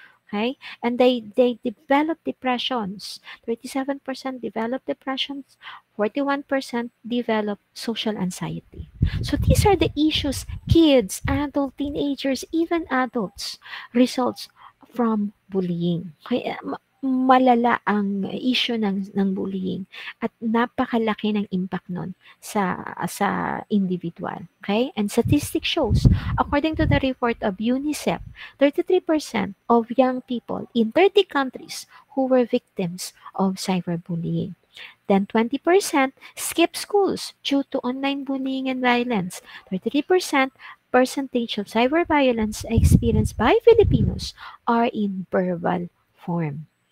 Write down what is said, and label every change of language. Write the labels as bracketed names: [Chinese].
[English] Okay, and they develop depressions. 37% develop depressions. 41% develop social anxiety. So these are the issues kids, adult, teenagers, even adults results from bullying. [Filipino] Kaya malala ang issue ng bullying at napakalaki ng impact nun sa individual. Okay? [English] And statistics shows, according to the report of UNICEF, 33% of young people in 30 countries who were victims of cyberbullying. Then 20% skip schools due to online bullying and violence. 33% percentage of cyber violence experienced by Filipinos are in verbal form.